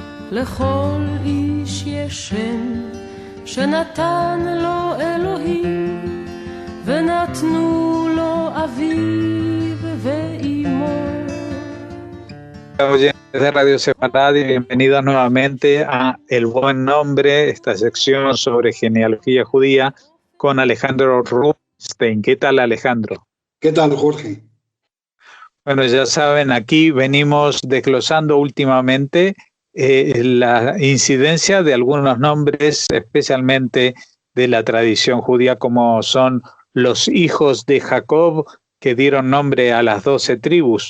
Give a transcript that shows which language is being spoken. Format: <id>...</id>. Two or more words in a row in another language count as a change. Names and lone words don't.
<he>לכל איש יש שם שנתן לו אלוהים ונתנו לו אביו ואימו.</he> <es>Oyentes de Radio Sefarad y bienvenidos nuevamente a El Buen Nombre, esta sección sobre genealogía judía con Alejandro Rubinstein. ¿Qué tal, Alejandro? ¿Qué tal, Jorge? Bueno, ya saben, aquí venimos desglosando últimamente la incidencia de algunos nombres, especialmente de la tradición judía, como son los hijos de Jacob, que dieron nombre a las 12 tribus.</es>